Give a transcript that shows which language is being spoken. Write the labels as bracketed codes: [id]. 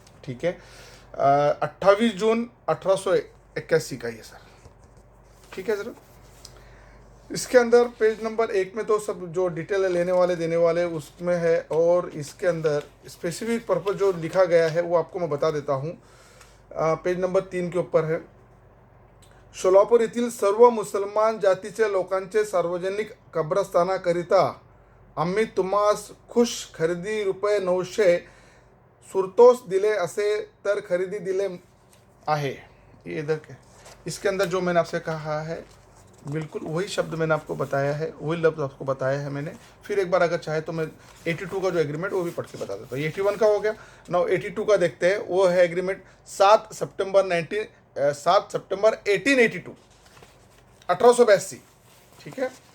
[hi] ठीक है, 28 जून 1881 का ये सर। ठीक है हज़रत, इसके अंदर पेज नंबर 1 में तो सब जो डिटेल है लेने वाले देने वाले उसमें है, और इसके अंदर स्पेसिफिक पर्पस जो लिखा गया है वो आपको मैं बता देता हूँ। पेज नंबर 3 के ऊपर है, [mr] सोलापूर येथील सर्व मुसलमान जातीच्या लोकांचे सार्वजनिक कब्रस्तानाकरिता आम्ही तुम्हास खुश खरेदी ₹900 सुरतोस दिले असे तर खरेदी दिले आहे। [hi] ये इधर के, इसके अंदर जो मैंने आपसे कहा है बिल्कुल वही शब्द मैंने आपको बताया है, वही लफ्ज़ आपको बताया है मैंने। फिर एक बार अगर चाहे तो मैं 82 का जो एग्रीमेंट वो भी पढ़ के बता देता हूँ। 81 का हो गया, नाउ 82 का देखते हैं। वो है एग्रीमेंट 7 सितंबर 1882, 1882। ठीक है,